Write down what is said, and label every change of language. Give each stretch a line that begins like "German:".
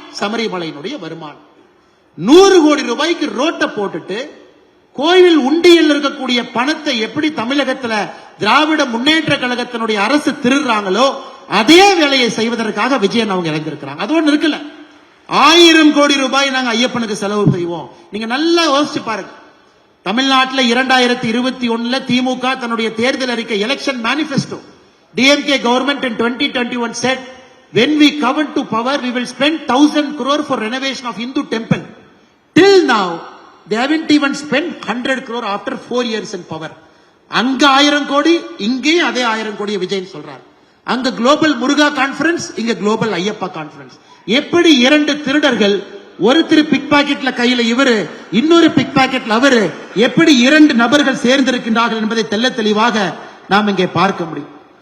Tamil: சபரிமலையினுடைய வருமானம் 100 கோடி ரூபாய்க்கு ரோட்டை போட்டுட்டு கோயில் உண்டியல் இருக்கக்கூடிய பணத்தை எப்படி தமிழகத்துல திராவிட முன்னேற்ற கழகத்தினுடைய அரசு திருடுறாங்களோ அதே வேலையை செய்வதற்காக விஜயன் அவங்க இறந்திருக்கிறாங்க. அது ஒண்ணு இருக்குல்ல, 1000 கோடி ரூபாய் நாங்க ஐயப்பனுக்கு செலவு செய்வோம். நீங்க நல்லா யோசிச்சு பாருங்க. தமிழ்நாட்டில் 2021 திமுக தன்னுடைய தேர்தல் அறிக்கை election manifesto,
English: DMK government in 2021 said, when we come to power, we will spend 1000 crore for renovation of Hindu temple. Till now, they haven't even spent 100 crore after 4 years in power.
Tamil: அங்க 1000 கோடி, இங்கேயும் அதே 1000 கோடி விஜயன் சொல்றார். அங்க global முருகா conference, இங்க global Ayyappa conference. எப்படி இரண்டு திருடர்கள், ஒருத்தர் பிக் பாக்கெட்ல கையில இவரு, இன்னொரு பிக் பாக்கெட்ல அவரு, எப்படி இரண்டு நபர்கள் சேர்ந்திருக்கின்றார்கள் என்பதை தெள்ள தெளிவாக நாம் இங்கே பார்க்க முடியும்.